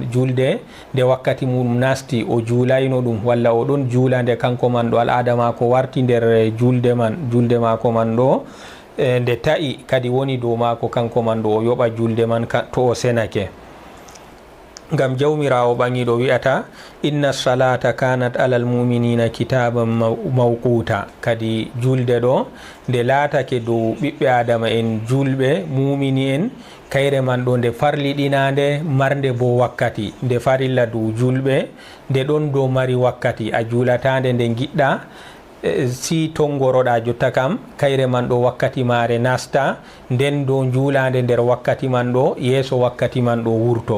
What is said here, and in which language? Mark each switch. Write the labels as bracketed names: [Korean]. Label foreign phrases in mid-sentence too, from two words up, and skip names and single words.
[Fula] Julde nde wakkati mum nasti o juulayno ɗum walla o ɗon juula nde kanko man ɗo al'ada mako warti nder julde mako man ɗo nde ta'i kadi woni dow mako kanko man ɗo o yoɓa julde man to o senake. Ngam jawmirawo ɓangiɗo wi'ata [Arabic] إن الصلاة كانت على المؤمنين كتابا موقوتا, [Fula] kadi julde ɗo nde laatake dow ɓiɓɓe adama en julɓe mumini en kayre man ɗo nde farliɗinande marde bo wakkati, nde farilla dow julɓe nde ɗon dow mari wakkati. A juulatande nde giɗɗa si tongoroɗa jotta kam kayre man ɗo wakkati mare nasta, nden dow juulande nder wakkati man ɗo yeeso wakkati man ɗo wurto.